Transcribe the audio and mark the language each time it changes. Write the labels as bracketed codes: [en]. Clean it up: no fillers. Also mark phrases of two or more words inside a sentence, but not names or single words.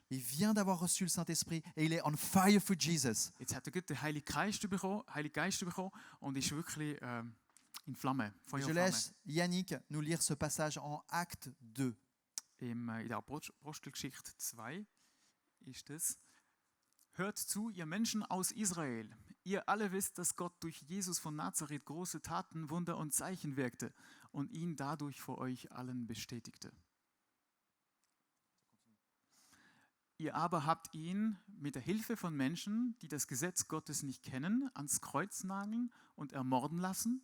[fr] Il vient d'avoir reçu le Saint-Esprit et il est [en] on fire for Jesus. [de] Jetzt hat er gerade den Heiligen Geist bekommen und ist wirklich in Flammen, Feuer [fr] Je [de] und Flamme. [fr] laisse Yannick nous lire ce passage en Acte 2. [de] in der Apostelgeschichte 2 ist es: Hört zu, ihr Menschen aus Israel. Ihr alle wisst, dass Gott durch Jesus von Nazareth große Taten, Wunder und Zeichen wirkte und ihn dadurch vor euch allen bestätigte. Ihr aber habt ihn mit der Hilfe von Menschen, die das Gesetz Gottes nicht kennen, ans Kreuz nageln und ermorden lassen.